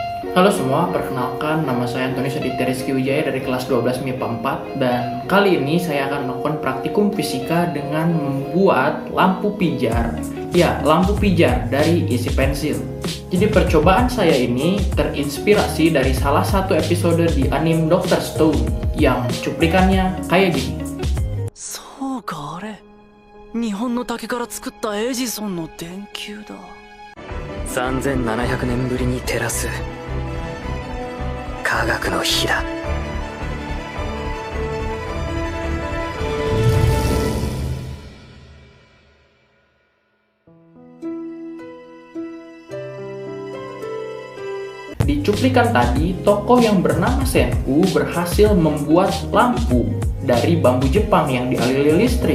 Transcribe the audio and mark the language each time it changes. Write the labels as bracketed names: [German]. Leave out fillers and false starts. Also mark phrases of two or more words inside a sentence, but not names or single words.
[Indonesian] Halo semua, perkenalkan nama saya Antoni Aditya Rizky Wijaya dari kelas 12 MIPA 4 dan kali ini saya akan melakukan praktikum fisika dengan membuat lampu pijar. Ya, lampu pijar dari isi pensil. Jadi percobaan saya ini terinspirasi dari salah satu episode di anime Dr. Stone yang cuplikannya kayak gini. [Japanese] そうか、あれ日本の竹から作ったエジソンの電球だ。3700年ぶりに照らす科学の火だ。 [Indonesian] Di cuplikan tadi, tokoh yang bernama Senku berhasil membuat lampu dari bambu Jepang yang dialiri listrik.